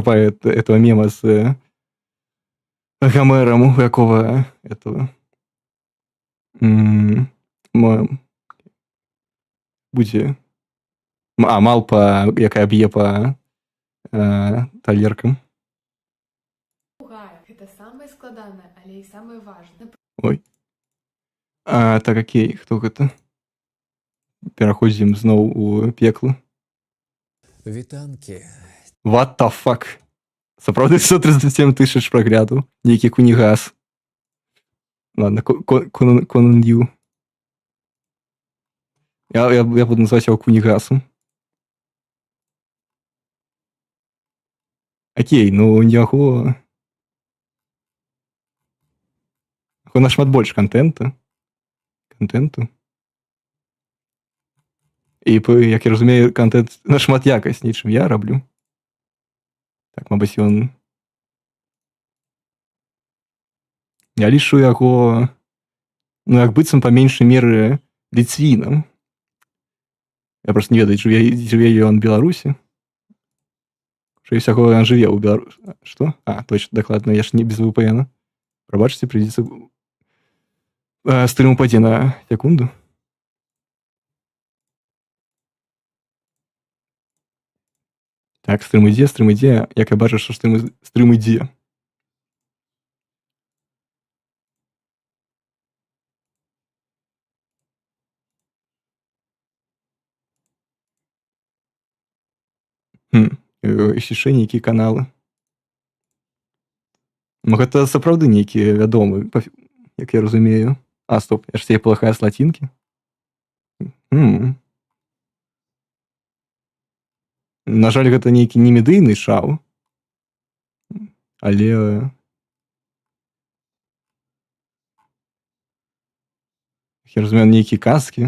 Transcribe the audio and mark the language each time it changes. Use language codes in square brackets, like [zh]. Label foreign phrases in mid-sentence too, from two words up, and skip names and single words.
[be] хапае [ru] этого мема [be] з Гомером, у якого этого будзе малпа, якая б'е па талеркам. Папугая. Гэта самае складанае, але і самае важнае. Ой. Так, окей, хто гэта? Пераходзім зноў у пекло. Вітанкі. [en] What the fuck? [be] Сапраўды 137 тысяч прагляду. Нейкі кунігас. Ладно, Конан Ю. [ru] Я буду называть его кунігасом. [be] Окей, ну у яго нашмат больш контенту. І, як я разумею, контент нашмат якасней, чым я раблю. Так, мабыць, ён... Я лічу яго, ну, як быццам па меншай меры ліцвінам. Я просто не ведаю, жыве ён у Беларусі. [ru] Скорее всего, [be] ён жыве ў Беларусі. Што? Точно, дакладна, я ж не без VPN. Прабачце, придется... Стрим упадзе на секунду. Так, стрим ідзе. Як я бачу, що стрим ідзе. Яшчэ нейкія каналы. Ну, гэта сапраўды нейкі вядомы, як я разумею. [ru] Стоп, я ж себе плохая с латинки. [be] На жаль, гэта нейкі не медыйны шоу, але Я разумею, нейкія казкі.